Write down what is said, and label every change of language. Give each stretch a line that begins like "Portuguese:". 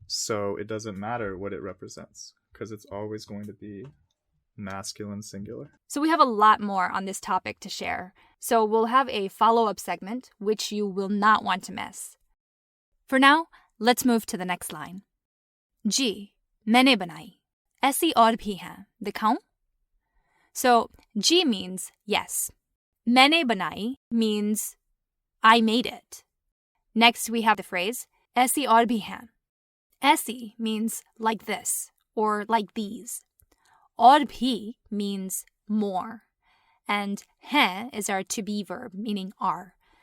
English: So it doesn't matter what it represents because it's always going to be masculine singular. So we have a lot more on this topic to share. So we'll have a follow-up segment, which you will not want to miss. For now, let's move to the next line.
Hindi: जी मैंने बनाई ऐसी और भी हैं दिखाऊं?
English: So जी means yes.
Hindi: मैंने बनाई
English: means I made it. Next we have the phrase
Hindi: ऐसी और भी हैं.
English: ऐसी means like this or like these.
Hindi: और भी
English: means more. And हैं is our to be verb meaning are.